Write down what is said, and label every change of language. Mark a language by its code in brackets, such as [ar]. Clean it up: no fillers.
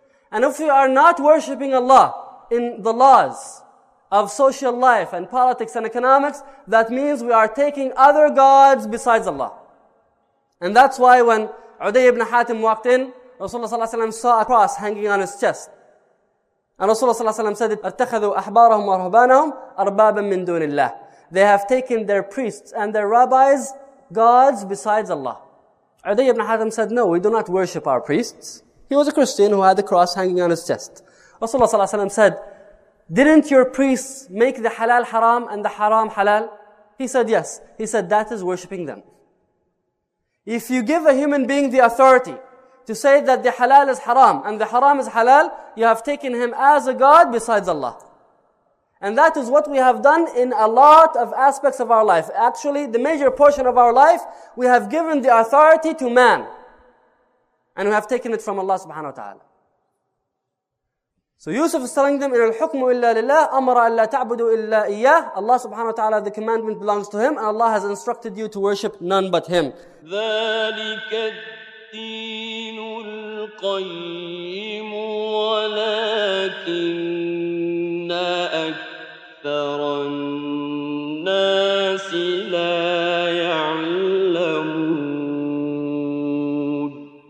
[en] And if we are not worshipping Allah in the laws of social life and politics and economics, that means we are taking other gods besides Allah. And that's why when Uday ibn Hatim walked in, Rasulullah saw a cross hanging on his chest. And Rasulullah said, [ar] اتَّخَذُوا أَحْبَارَهُمْ وَرُهْبَانَهُمْ أَرْبَابًا مِّن دُونِ اللَّهِ. [en] They have taken their priests and their rabbis gods besides Allah. Uday ibn Hatim said, no, we do not worship our priests. He was a Christian who had the cross hanging on his chest. Rasulullah said, didn't your priests make the halal haram and the haram halal? He said, yes. He said, that is worshipping them. If you give a human being the authority to say that the halal is haram and the haram is halal, you have taken him as a god besides Allah. And that is what we have done in a lot of aspects of our life. Actually, the major portion of our life, we have given the authority to man. And we have taken it from Allah subhanahu wa ta'ala. So Yusuf is telling them, [ar] إِنَ الْحُكْمُ إِلَّا لِلَّهِ أَمَرَ أَلَّا تَعْبُدُوا إِلَّا إِيَّهِ. [en] Allah subhanahu wa ta'ala, the commandment belongs to Him, and Allah has instructed you to worship none but Him. [ar] ذَلِكَ الدِّينُ الْقَيِّمُ وَلَكِنَّ أَكْثَرَ النَّاسِ لَا يَعْلَمُونَ.